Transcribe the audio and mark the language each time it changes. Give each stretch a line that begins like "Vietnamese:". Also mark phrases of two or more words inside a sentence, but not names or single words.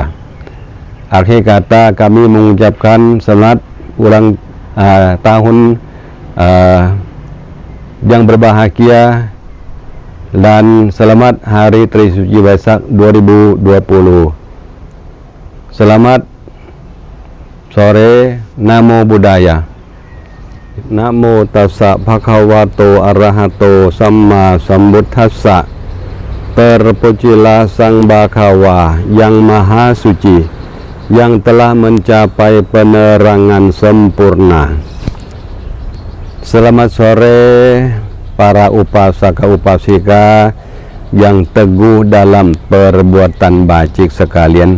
Indonesian: Akhir kata kami mengucapkan selamat ulang tahun yang berbahagia dan selamat hari Trisuci Waisak 2020. Selamat sore.
Pali: Namo Buddhaya. Namo tassa bhagavato arahato samma sambuddhassa.
Indonesian: Terpujilah Sang Bhagawa yang maha suci, yang telah mencapai penerangan sempurna. Selamat sore para upasaka upasika yang teguh dalam perbuatan bajik sekalian.